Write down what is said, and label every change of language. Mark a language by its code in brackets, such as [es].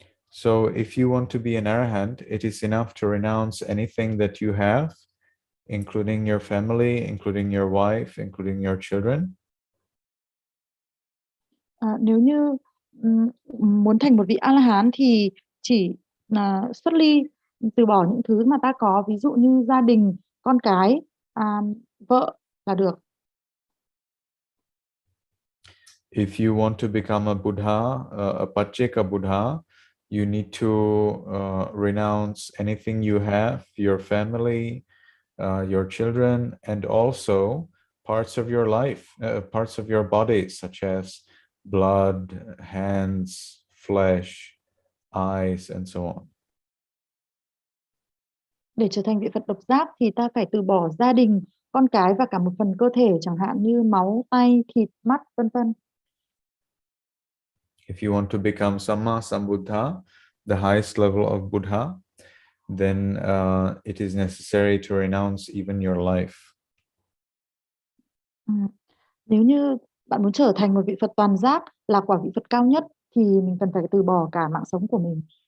[en] So if you want to be an A-ra-hán, it is enough to renounce anything that you have, including your family, including your wife, including your children. [vi] Nếu như muốn thành một vị A-la-hán thì chỉ xuất ly, từ bỏ những thứ mà ta có, ví dụ như gia đình, con cái, vợ là được. [en] If you want to become a Buddha, a Pacceka Buddha, you need to renounce anything you have, your family, your children, and also parts of your life, parts of your body, such as blood, hands, flesh, eyes, and so on. [vi] Để trở thành vị Phật độc giác thì ta phải từ bỏ gia đình, con cái và cả một phần cơ thể, chẳng hạn như máu, tay, thịt, mắt, vân vân. [en] If you want to become Sammāsambuddhassa, the highest level of Buddha, then it is necessary to renounce even your life. [vi] Nếu như bạn muốn trở thành một vị Phật toàn giác, là quả vị Phật cao nhất, thì mình cần phải từ bỏ cả mạng sống của mình.